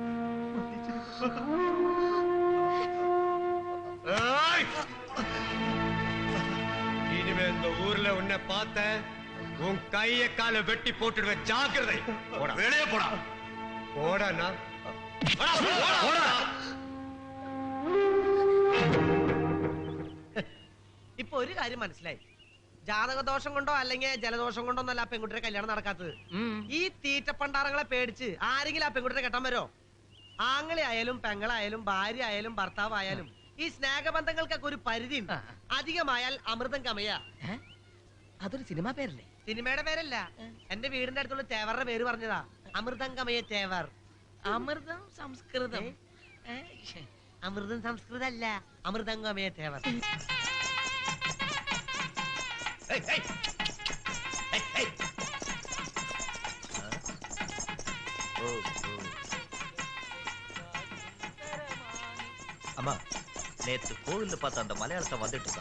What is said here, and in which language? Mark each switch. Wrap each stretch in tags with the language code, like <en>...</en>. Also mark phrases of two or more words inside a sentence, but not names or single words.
<ta>இனிமே இந்த ஊர்ல உன்னை பார்த்த உன் கைய கால வெட்டி போட்டுடுவேன், ஜாக்கிரதை. வெளியே போடா. போடா.</ta> <ml>ഒരു കാര്യം മനസ്സിലായി. ജാതകദോഷം കൊണ്ടോ അല്ലെങ്കിൽ ജലദോഷം കൊണ്ടോ ഒന്നല്ല ആ പെൺകുട്ടിയുടെ കല്യാണം നടക്കാത്തത്. ഈ തീറ്റപ്പണ്ടാറങ്ങളെ പേടിച്ച് ആരെങ്കിലും ആ പെൺകുട്ടിയെ കെട്ടാൻ വരോ? ആങ്ങളെ ആയാലും പെങ്ങളായാലും ഭാര്യ ആയാലും ഭർത്താവ് ആയാലും ഈ സ്നേഹബന്ധങ്ങൾക്കൊക്കെ ഒരു പരിധി ഉണ്ട്. അധികമായാൽ അമൃതം കമയ. അതൊരു സിനിമാ പേരല്ലേ? സിനിമയുടെ പേരല്ല, എന്റെ വീടിന്റെ അടുത്തുള്ള തേവറുടെ പേര് പറഞ്ഞതാ. അമൃതം കമയ തേവർ. അമൃതം സംസ്കൃതം. അമൃതം സംസ്കൃതം അല്ല, അമൃതം കമയ തേവർ.</ml> <ta>அம்மா, நேத்து கோவில்ல பார்த்த அந்த மலையாளத்தை வந்துட்டு இருக்கான்.</ta>